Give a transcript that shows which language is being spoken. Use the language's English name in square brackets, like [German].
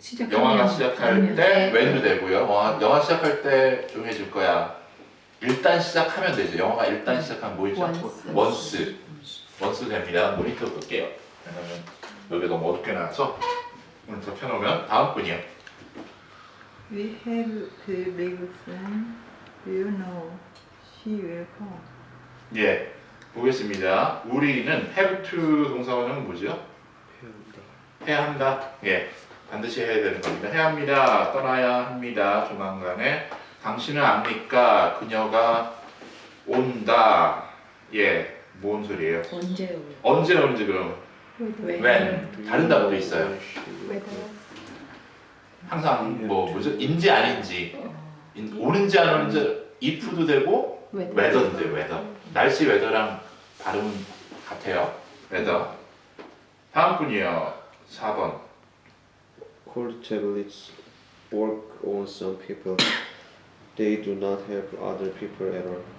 [Korean] 영화가 시작할 때 when도 되고요. 영화 시작할 때 조용해질 거야. 일단 시작하면 되죠. 영화가 일단 시작하면 뭐 있죠? once 됩니다. 모니터 끌게요. 왜냐면 여기 너무 어둡게 나와서 모니터 켜놓으면 다음 분이요. [English] We have to leave soon. Do you know she will come? [Korean] 예, 보겠습니다. 우리는 have to 동사원은 뭐죠? 해야 한다. 예, 반드시 해야 되는 겁니다. 해야 합니다. 떠나야 합니다. 조만간에. 당신은 압니까? 그녀가 온다. 예, 뭔 소리예요? 언제 오는지 그럼 when 다른 단어도 있어요. 항상 뭐죠? 인지 아닌지 오는지 안 오는지 if도 되고 weather도 돼요. [English] weather. [Korean] 날씨 weather랑 발음은 같아요. weather. 다음 분이요. 4번. [English] Cold tablets work on some people. They do not help other people at all.